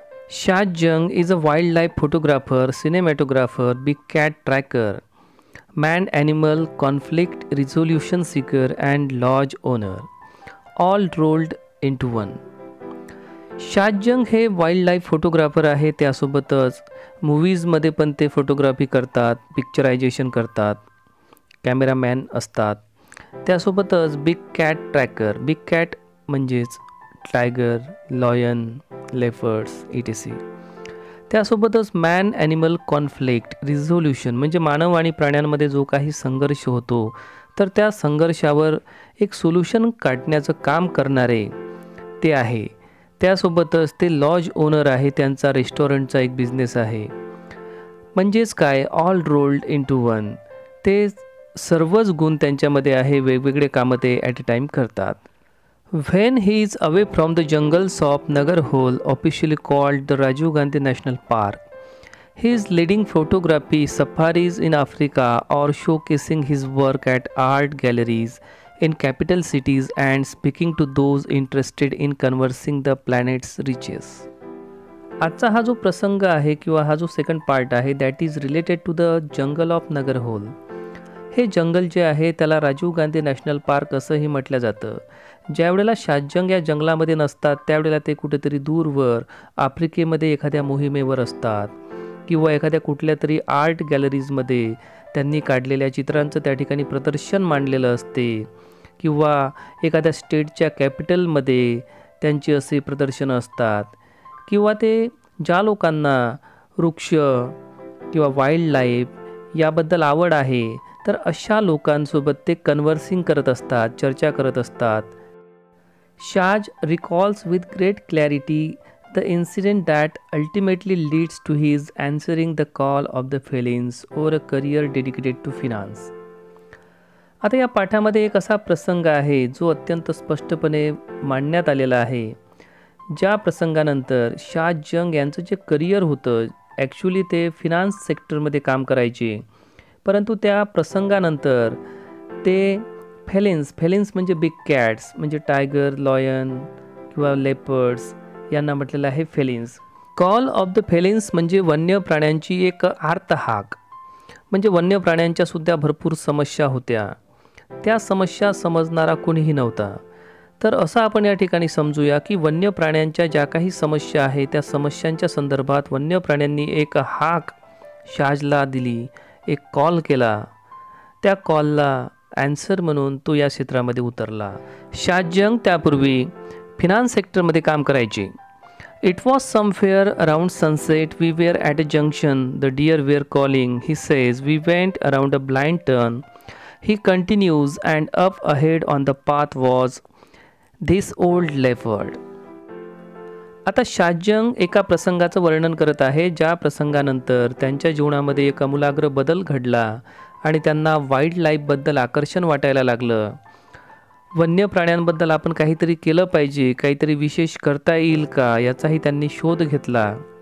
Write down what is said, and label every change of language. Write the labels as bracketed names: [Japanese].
[English] Shaaz Jung is a wildlife photographer, cinematographer, big cat tracker, man animal conflict resolution seeker and lodge owner, all rolled into one. [Marathi] शा जंग हे wild life photographer आहे. त्यासोबतच मूवीजमध्ये पण ते photography करतात, picturisation करतात, कॅमेरामॅन असतात. त्यासोबतच big cat tracker, big cat म्हणजेच टायगर, लॉयन, लेपर्ड्स etc. त्यासोबतच मॅन ॲनिमल कॉन्फ्लिक्ट रिझोल्युशन म्हणजे मानव आणि प्राण्यांमध्ये जो काही संघर्ष होतो तर त्या संघर्षावर एक सोल्युशन काढण्याचं काम करणारे ते आहे. त्यासोबतच ते लॉज ओनर आहे, त्यांचा रेस्टॉरंटचा एक बिझनेस आहे. म्हणजेच काय, [English] All rolled into one. [Marathi] ते सर्वच गुण त्यांच्यामध्ये आहे, वेगवेगळे कामं ते ॲट अ टाईम करतात. [English] When he is away from the jungles of Nagarhole, officially called the Rajiv Gandhi National Park, he is leading photography safaris in Africa or showcasing his work at art galleries in capital cities and speaking to those interested in conversing the planet's riches. [Marathi] आजचा हा जो प्रसंग आहे किंवा हा जो second part आहे [English] That is related to the jungle of Nagarhole. [Marathi] हे जंगल जे आहे त्याला राजीव गांधी नॅशनल पार्क असंही म्हटलं जातं. ज्यावेळेला शा जंग या जंगलामध्ये नसतात त्यावेळेला ते कुठेतरी दूरवर आफ्रिकेमध्ये एखाद्या मोहिमेवर असतात किंवा एखाद्या कुठल्या तरी आर्ट गॅलरीजमध्ये त्यांनी काढलेल्या चित्रांचं त्या ठिकाणी प्रदर्शन मांडलेलं असते किंवा एखाद्या स्टेटच्या कॅपिटलमध्ये त्यांची असे प्रदर्शनं असतात किंवा ते ज्या लोकांना वृक्ष किंवा वाईल्ड लाईफ याबद्दल आवड आहे तर अशा लोकांसोबत ते कन्व्हर्सिंग करत असतात, चर्चा करत असतात. [English] Shaaz recalls with great clarity the incident that ultimately leads to his answering the call of the felines or a career dedicated to finance. [Marathi] आता या पाठामध्ये एक असा प्रसंग आहे जो अत्यंत स्पष्टपणे मांडण्यात आलेला आहे. ज्या प्रसंगानंतर शा जंग यांचं जे करिअर होतं ॲक्च्युली ते फिनान्स सेक्टरमध्ये काम करायचे, परंतु त्या प्रसंगानंतर ते फेलिन्स म्हणजे बिग कॅट्स म्हणजे टायगर, लॉयन किंवा लेपर्ड्स यांना म्हटलेलं आहे फेलिन्स. [English] call of the felines [Marathi] म्हणजे वन्य प्राण्यांची एक आर्तहाक. म्हणजे वन्य प्राण्यांच्या सुद्धा भरपूर समस्या होत्या, त्या समस्या समजणारा कोणीही नव्हता. तर असं आपण या ठिकाणी समजूया की वन्य प्राण्यांच्या ज्या काही समस्या आहेत त्या समस्यांच्या संदर्भात वन्य प्राण्यांनी एक हाक शाजला दिली, एक कॉल केला. त्या कॉलला ॲन्सर म्हणून तो या क्षेत्रामध्ये उतरला. शा जंग त्यापूर्वी फिनान्स सेक्टरमध्ये काम करायचे. [English] It was somewhere around sunset. We were at a junction. The deer were calling. He says we went around a blind turn. He continues and up ahead on the path was this old leopard. [Marathi] आता शा जंग एका प्रसंगाचं वर्णन करत आहे ज्या प्रसंगानंतर त्यांच्या जीवनामध्ये एक आमूलाग्र बदल घडला आणि त्यांना वाईल्ड लाईफबद्दल आकर्षण वाटायला लागलं. वन्य प्राण्यांबद्दल आपण काहीतरी केलं पाहिजे, काहीतरी विशेष करता येईल का याचाही त्यांनी शोध घेतला.